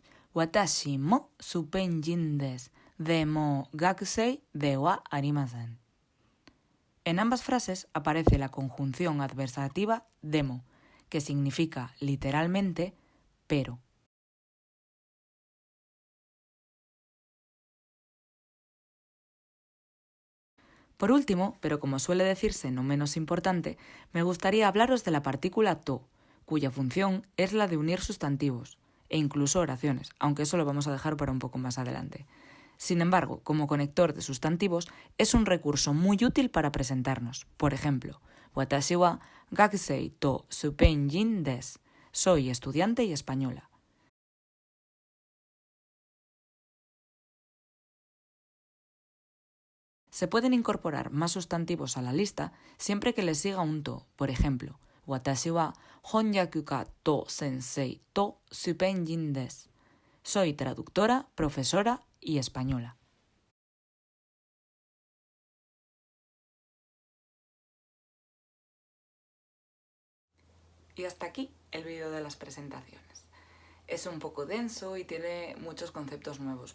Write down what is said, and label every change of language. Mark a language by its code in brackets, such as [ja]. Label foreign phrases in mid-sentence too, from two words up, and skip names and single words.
[ja] 私もスペイン人です。でも学生ではありません. [es] En ambas frases aparece la conjunción adversativa demo, que significa literalmente pero. Por último, pero como suele decirse no menos importante, me gustaría hablaros de la partícula to, cuya función es la de unir sustantivos, e incluso oraciones, aunque eso lo vamos a dejar para un poco más adelante. Sin embargo, como conector de sustantivos, es un recurso muy útil para presentarnos. Por ejemplo, [ja] 私は学生とスペイン人です. [es] Soy estudiante y española. Se pueden incorporar más sustantivos a la lista siempre que les siga un to. Por ejemplo, [ja] 私は翻訳家と先生とスペイン人です. [es] Soy traductora, profesora y española. Y hasta aquí el vídeo de las presentaciones. Es un poco denso y tiene muchos conceptos nuevos.